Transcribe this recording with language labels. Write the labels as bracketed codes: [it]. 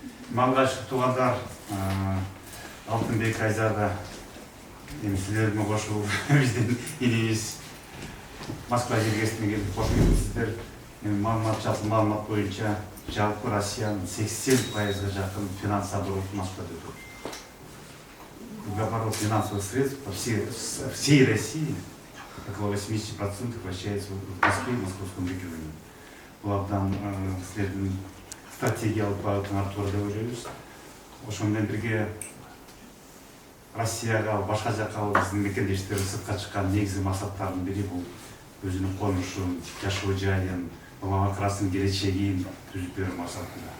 [ky] Мангаш туугандар, Алтынбек Айзада, эми силердин кошулуп биздин элибиз Москва жергесине келип кош келипсиздер. Жалпы маалымат боюнча жалпы Россиянын 80%-га жакын финанс оборот Москвада өтөт. [ru] Оборот финансовых средств по всей России около 80% вращается в Москве и Московском регионе. [ky] Бул абдан силердин стратегиялык багытын артуура деп ойлойбуз. Ошол менен бирге Россияга, башка жакка биздин мекендештерибиз сыртка чыккан негизги максаттардын бири бул өзүнүн конушун, жашоо жайын, балаларынын келечегин түзүп берүү максатында.